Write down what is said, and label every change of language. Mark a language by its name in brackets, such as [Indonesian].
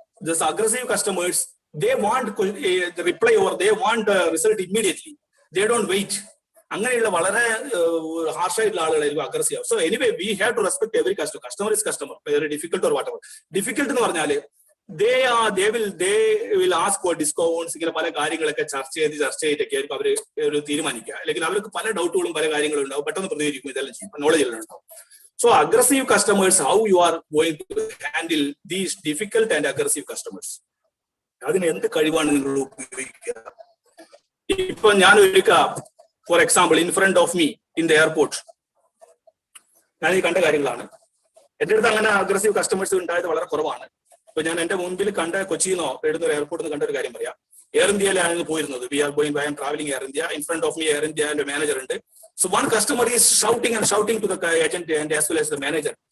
[English] This aggressive customers, they want the reply or they want result immediately. They don't wait. [Malayalam] അങ്ങനെയുള്ള വളരെ harsh ആയിട്ടുള്ള ആളുകളായിരിക്കും aggressive. [English] So anyway we have to respect every customer is customer, very difficult or whatever. [Malayalam] Difficult എന്ന് പറഞ്ഞാല് [English] they will ask for discounts. [Malayalam] ഇങ്ങനെ പല കാര്യങ്ങളൊക്കെ ചർച്ച ചെയ്തൊക്കെ ആയിരിക്കും അവര് ഒരു തീരുമാനിക്കുക. അല്ലെങ്കിൽ അവർക്ക് പല ഡൗട്ടുകളും പല കാര്യങ്ങളും ഉണ്ടാവും, പെട്ടെന്ന് പ്രതികരിക്കും, ഇതെല്ലാം ചെയ്യും, നോളജ് എല്ലാം ഉണ്ടാവും. [English] So aggressive customers, how you are going to handle these difficult and aggressive customers? [Malayalam] അതിന് എന്ത് കഴിവാണ് നിങ്ങൾ ഉപയോഗിക്കുക? ഇപ്പൊ ഞാൻ ഒരിക്കൽ, [English] for example, in front of me in the airport, [Malayalam] ഞാൻ ഈ കണ്ട കാര്യങ്ങളാണ്. എന്റെ അടുത്ത് അങ്ങനെ അഗ്രസീവ് കസ്റ്റമേഴ്സ് ഉണ്ടായത് വളരെ കുറവാണ്. ഇപ്പൊ ഞാൻ എന്റെ മുൻപിൽ കണ്ട കൊച്ചിന്നോ എഴുതുന്ന എയർപോർട്ടിൽ നിന്ന് കണ്ട ഒരു കാര്യം പറയാം. എയർ ഇന്ത്യയിലാണ് പോയിരുന്നത്. [English] I'm travelling Air India. [Malayalam] In front of me air ഇന്ത്യന്റെ manager ഉണ്ട്. [English] So one customer is shouting to the agent and as well as the manager.